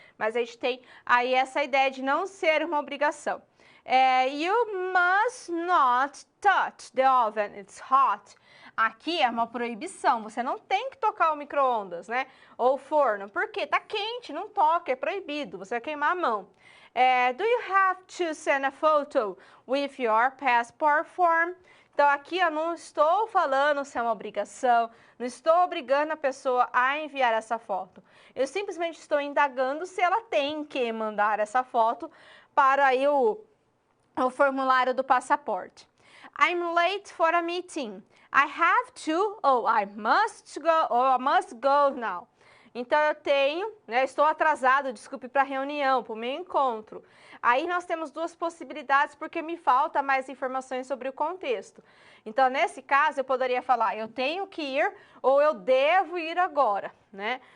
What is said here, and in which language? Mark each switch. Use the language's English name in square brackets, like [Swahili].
[Portuguese] Mas a gente tem aí essa ideia de não ser uma obrigação. [English] You must not touch the oven. It's hot. [Portuguese] Aqui é uma proibição. Você não tem que tocar o micro-ondas, né? Ou o forno. Por quê? Tá quente, não toca, é proibido. Você vai queimar a mão. [English] Do you have to send a photo with your passport form [Portuguese] Então, aqui eu não estou falando se é uma obrigação, não estou obrigando a pessoa a enviar essa foto. Eu simplesmente estou indagando se ela tem que mandar essa foto para aí o formulário do passaporte. [English] I'm late for a meeting. I have to, or I must go, or I must go now. [Portuguese] Então, eu tenho, estou atrasado, desculpe, para a reunião, para o meu encontro. Aí, nós temos duas possibilidades, porque me falta mais informações sobre o contexto. Então, nesse caso, eu poderia falar, eu tenho que ir, ou eu devo ir agora, né?